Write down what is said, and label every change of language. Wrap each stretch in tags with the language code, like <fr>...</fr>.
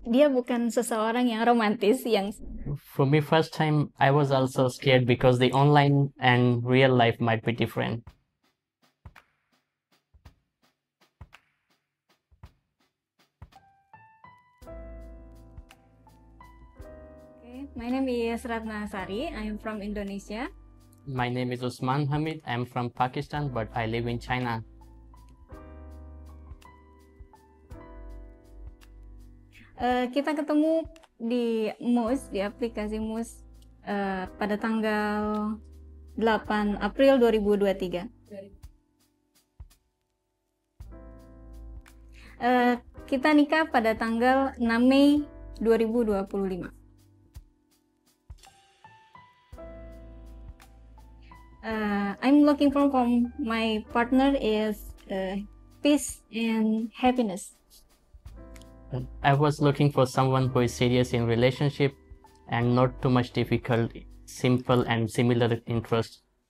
<id>dia bukan seseorang yang romantis yang</id> <en>For me, first time I was also scared because the online and real life might be different. Okay, my name is Ratna Sari. I am from Indonesia. My name is Usman Hamid. I'm from Pakistan, but I live in China.</en> <id>Kita ketemu di MUS, di aplikasi MUS pada tanggal 8 April 2023. Kita nikah pada tanggal 6 Mei 2025.</id> <en>I'm looking for from my partner is peace and happiness. I was looking for someone who is serious in relationship and not too much difficult, simple and similar interests.</en>